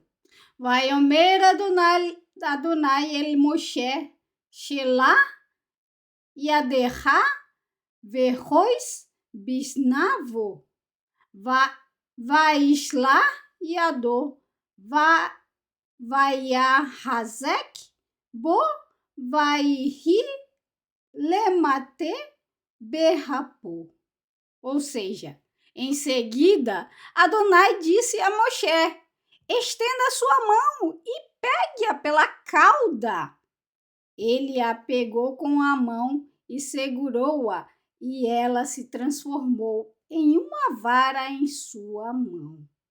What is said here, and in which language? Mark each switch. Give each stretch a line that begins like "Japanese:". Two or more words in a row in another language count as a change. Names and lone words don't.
Hebrew: ויאמר אדני אל משה שלח ידך ואחז בזנבו וישלח ידו ויחזק בו ויהי למטה בכפו.
Portuguese: Ou seja, em seguida, Adonai disse a Moshe: estenda a sua mão e pegue-a pela cauda. Ele a pegou com a mão e segurou-a, e ela se transformou em uma vara em sua mão.